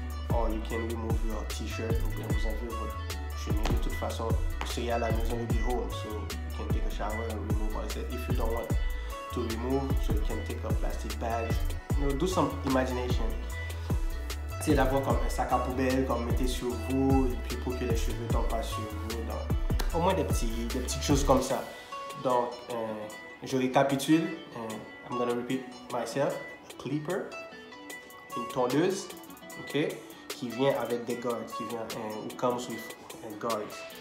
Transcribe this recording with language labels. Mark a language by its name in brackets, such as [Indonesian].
[English] Or you can remove your t-shirt, [French] ou bien vous enlevez votre chemise. De toute façon, c'est à la maison, [English] you'll be home, so you can take a shower and remove all that. If you don't want to remove, so you can take a plastic bag. You know, do some imagination. [French] C'est d'avoir comme un sac à poubelle, comme mettez sur vous, et puis pour que les cheveux ne tombent pas sur vous. Donc, au moins des petites choses comme ça. Donc, je récapitule. [English] I'm gonna repeat myself. A clipper, [French] une tondeuse, ok, qui vient [English] avec des guards, qui vient, it comes with guards.